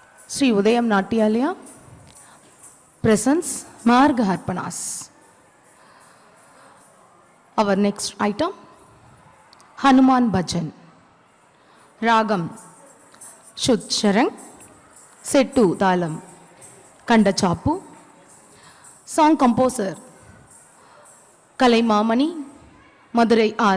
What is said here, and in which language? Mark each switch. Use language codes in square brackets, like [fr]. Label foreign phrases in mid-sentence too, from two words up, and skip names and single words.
[en] Sri Udayam Natyalaya presents Marga Harpanas. Our next item, Hanuman Bhajan. Ragam Shuddh Sharang, Settu Talam, Kanda Chapu. Song composer Kalai Mamani, Madurai R.